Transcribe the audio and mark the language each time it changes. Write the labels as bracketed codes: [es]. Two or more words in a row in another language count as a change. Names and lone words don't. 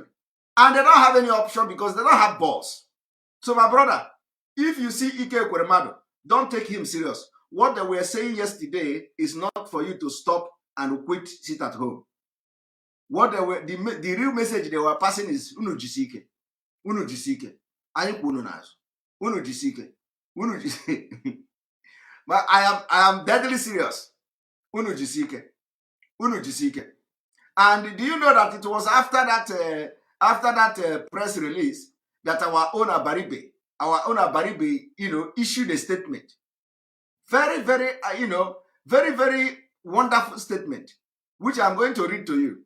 [en] And they don't have any option because they don't have balls. So my brother, if you see Ike Ekweremadu, don't take him serious. What they were saying yesterday is not for you to stop and quit, sit at home. What they were, the real message they were passing is [ig] unu jisike, unu jisike, anyị kwunu nazo, unu jisike, unu jisike. [en] But I am deadly serious. [ig] Unu jisike, unu jisike. [en] And do you know that it was after that press release that our own Abaribe, issued a statement. Very, very, very, very wonderful statement, which I'm going to read to you.